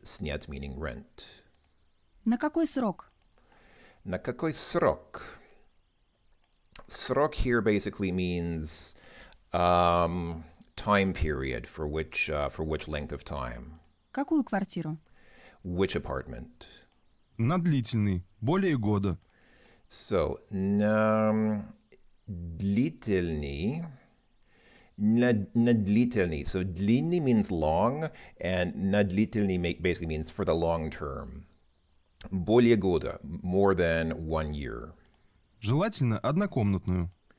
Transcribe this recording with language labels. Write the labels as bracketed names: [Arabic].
[English] Снять meaning rent. [Russian] На какой срок? На какой срок? [English] Srok here basically means time period for which length of time. [Russian] Какую квартиру? [English] Which apartment? [Russian] На длительный, более года. So, на длительный. На длительный. [English] So, длинный means long, and [Russian] на длительный [English] basically means for the long term. [Russian] Более года, [English] more than 1 year. [Russian] Желательно однокомнатную.